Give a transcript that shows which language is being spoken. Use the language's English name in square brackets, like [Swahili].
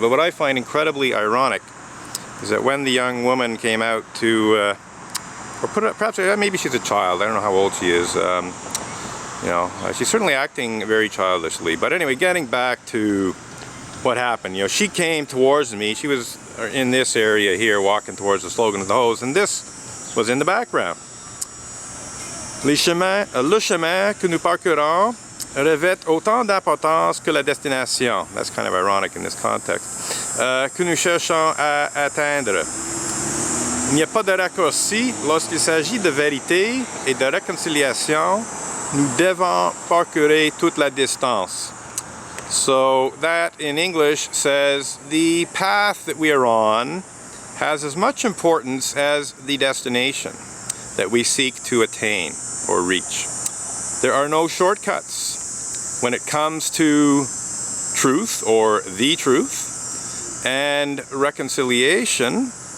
[English] But what I find incredibly ironic is that when the young woman came out to, or perhaps maybe she's a child, I don't know how old she is, she's certainly acting very childishly. But anyway, getting back to what happened, she came towards me. She was in this area here, walking towards the slogan of the hose, and this was in the background. [French] Le chemin que nous parcourons revêt autant d'importance que la destination. [English] That's kind of ironic in this context. [French] Que nous cherchons à atteindre. Il n'y a pas de raccourci lorsqu'il s'agit de vérité et de réconciliation. Nous devons parcourir toute la distance. [English] So that in English says the path that we are on has as much importance as the destination that we seek to attain or reach. There are no shortcuts when it comes to truth or the truth and reconciliation.